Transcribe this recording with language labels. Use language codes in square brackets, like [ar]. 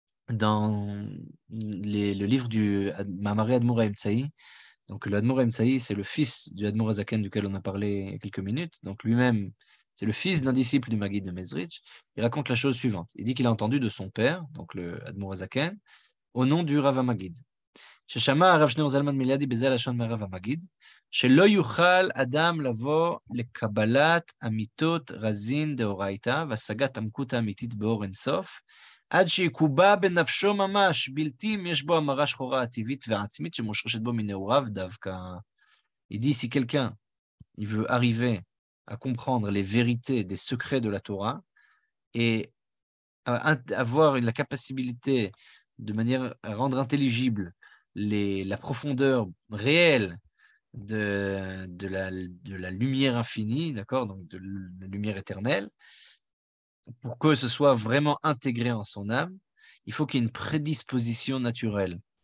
[fr] Dans le livre du Mahamari Admour Haïm-Tsaï, donc le Admour Haïm-Tsaï, c'est le fils du Admour Hazaken duquel on a parlé il y a quelques minutes, donc lui-même, c'est le fils d'un disciple du Maggid de Mezrich. Il raconte la chose suivante. Il dit qu'il a entendu de son père, donc le Admour Hazaken, au nom du Rav Maggid. [he] ששמע הרב שניאור זלמן מיליאדי בזה לשון מהרב המגיד, שלא יוכל אדם לבוא לקבלת אמיתות רזין דאורייתא והשגת עמקות האמיתית באור אינסוף, עד שיקובע בנפשו ממש, בלתי אם יש בו המרה שחורה הטבעית והעצמית שמושרשת בו מנעוריו דווקא. [fr] Il dit, si quelqu'un il veut arriver à comprendre les vérités des secrets de la Torah et avoir la capacité de manière à rendre intelligible la profondeur réelle de la lumière infinie, d'accord, donc de la lumière éternelle, pour que ce soit vraiment intégré en son âme, il faut qu'il y ait une prédisposition naturelle.